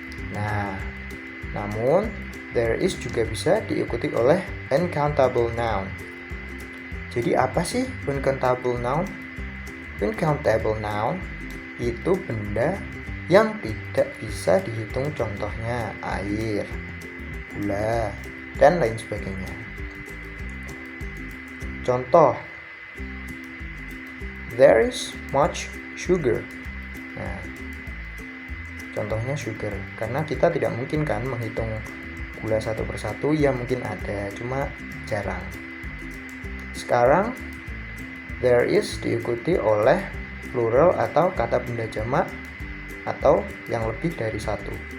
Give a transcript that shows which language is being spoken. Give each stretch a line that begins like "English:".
Indonesian: Nah, namun there is juga bisa diikuti oleh uncountable noun. Jadi apa sih uncountable noun? Uncountable noun itu benda yang tidak bisa dihitung, contohnya air, gula, dan lain sebagainya.
English: Contoh, there is much sugar.
Indonesian: Nah, contohnya sugar, karena kita tidak mungkin kan menghitung gula satu persatu. Ya mungkin ada, cuma jarang. Sekarang there is diikuti oleh plural atau kata benda jamak atau yang lebih dari satu.